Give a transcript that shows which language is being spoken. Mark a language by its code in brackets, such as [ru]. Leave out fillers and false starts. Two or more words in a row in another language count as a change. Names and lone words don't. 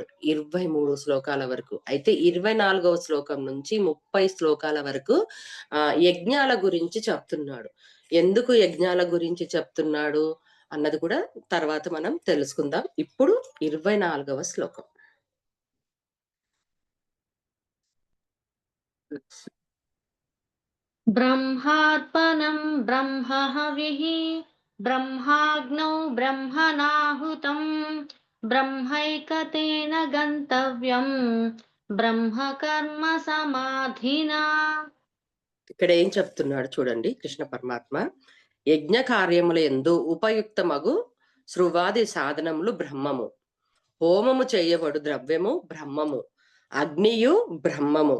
[te] 23 శ్లోకాల వరకు. అయితే 24వ శ్లోకం నుంచి 30 శ్లోకాల వరకు యజ్ఞాల గురించి చెప్తున్నాడు. ఎందుకు యజ్ఞాల గురించి చెప్తున్నాడు అన్నది కూడా తర్వాత మనం తెలుసుకుందాం. ఇప్పుడు 24వ శ్లోకం. [sa] ब्रह्मार्पणं ब्रह्म हविः ब्रह्माग्नौ ब्रह्मणाहुतं ब्रह्मैकतेन गन्तव्यं బ్రహ్మకర్మ సమాధినా. [te] ఇక్కడ ఏం చెప్తున్నాడు చూడండి కృష్ణ పరమాత్మ. యజ్ఞ కార్యముల యందు ఉపయుక్తమగు సృవాది సాధనములు బ్రహ్మము. హోమము చేయబడు ద్రవ్యము బ్రహ్మము. అగ్నియు బ్రహ్మము.